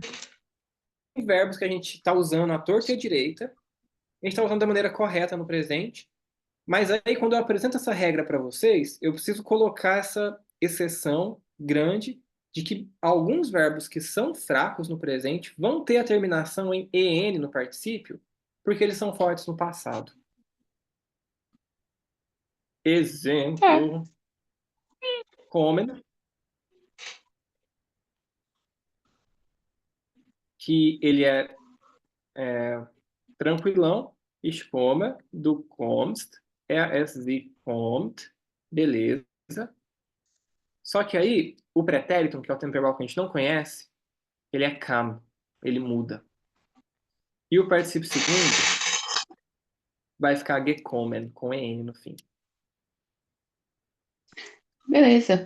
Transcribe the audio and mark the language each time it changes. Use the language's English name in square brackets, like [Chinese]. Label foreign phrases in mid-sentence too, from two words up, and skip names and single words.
[Portuguese] Tem verbos que a gente está usando à torta e à direita, a gente está usando da maneira correta no presente, mas aí quando eu apresento essa regra para vocês, eu preciso colocar essa exceção grande de que alguns verbos que são fracos no presente vão ter a terminação em en no particípio, porque eles são fortes no passado. Tá. Exemplo: kommen, que ele é tranquilão. [German] Ich komme, du kommst, es, sie kommt, [Portuguese] beleza. Só que aí, o pretérito, que é o tempo verbal que a gente não conhece, ele é kam, ele muda. E o particípio segundo vai ficar gekommen, com en no fim. Beleza.